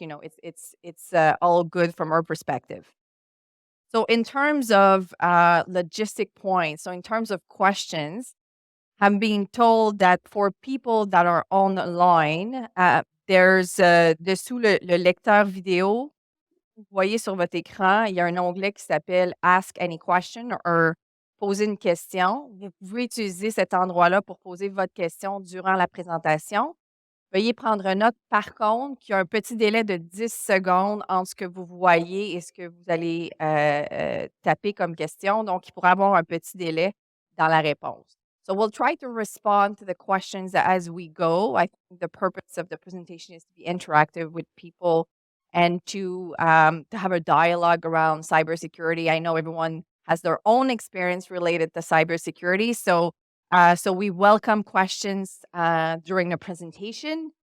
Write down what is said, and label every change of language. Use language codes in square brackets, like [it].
[en] It's all good from our perspective. So in terms of logistic points, so in terms of questions, I'm being told that for people that are online, there's [fr] dessous le lecteur vidéo. Vous voyez sur votre écran, il y a un onglet qui s'appelle [en] Ask any question [fr] or poser une question. Vous pouvez utiliser cet endroit-là pour poser votre question durant la présentation. Veuillez prendre note, par contre, qu'il y a un petit délai de 10 secondes entre ce que vous voyez et ce que vous allez taper comme question. Donc, il pourra y avoir un petit délai dans la réponse. [en] So we'll try to respond to the questions as we go. I think the purpose of the presentation is to be interactive with people and to have a dialogue around cybersecurity. I know everyone has their own experience related to cybersecurity. So we welcome questions during the presentation.